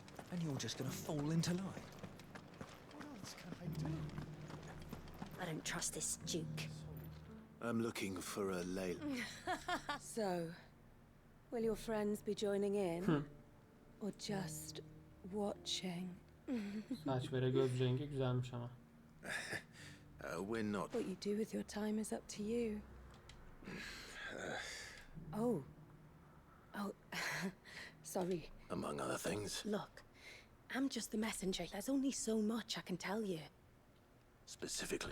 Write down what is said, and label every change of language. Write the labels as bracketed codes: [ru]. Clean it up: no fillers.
[en] And you're just gonna fall into line. What else can I do? I don't trust this Duke. I'm looking for a Layla. So, will your friends be joining in? Or just watching? [tr] Saç vere göz rengi güzelmiş ama. [en] We're not. What you do with your time is up to you. Oh. Sorry. Among other things. Look, I'm just the messenger. There's only so much I can tell you. Specifically.